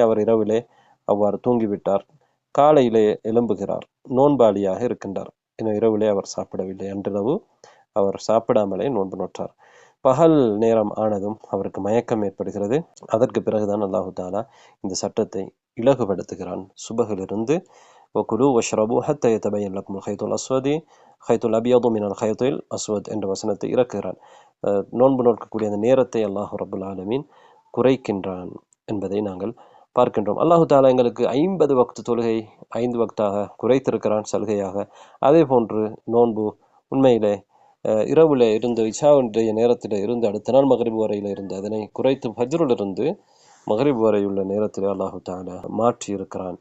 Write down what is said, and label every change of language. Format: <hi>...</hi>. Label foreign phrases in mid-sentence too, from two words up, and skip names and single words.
<ta>அவர் இரவிலே அவ்வாறு தூங்கிவிட்டார். காலையிலே எழும்புகிறார். நோன்பாளியாக இருக்கின்றார். இன்னும் இரவிலே அவர் சாப்பிடவில்லை. அன்றிரவு அவர் சாப்பிடாமலே நோன்பு நோற்றார். பகல் நேரம் ஆனதும் அவருக்கு மயக்கம் ஏற்படுகிறது. அதற்கு பிறகுதான்</ta> <ar>الله تعالى</ar> <ta>இந்த சட்டத்தை இலகுபடுத்துகிறான்.</ta> <ar>சுபகிலிருந்து وكلوا واشربوا حتى يتبين لكم الخيط الأسود خيط الأبيض من الخيط الأسود</ar> <ta>என்ற வசனத்தை இறக்குகிறான். நோன்பு நோக்கக்கூடிய அந்த நேரத்தை</ta> <ar>الله رب العالمين</ar> <ta>குறைக்கின்றான் என்பதை நாங்கள் பார்க்கின்றோம்.</ta> <ar>الله تعالى</ar> <ta>எங்களுக்கு 50 வக்து தொழுகை 5 வக்தாக குறைத்திருக்கிறான் சலுகையாக. அதே போன்று நோன்பு உண்மையிலே இரவுல இருந்து இஷாவுடைய நேரத்தில் இருந்து அடுத்த நாள் மகரிப் வரையில் இருந்து அதனை குறைத்து ஃபஜ்ருல் இருந்து மகரிப் வரை உள்ள நேரத்தில்</ta> <ar>الله تعالى</ar> <ta>மாற்றி இருக்கிறான்.</ta>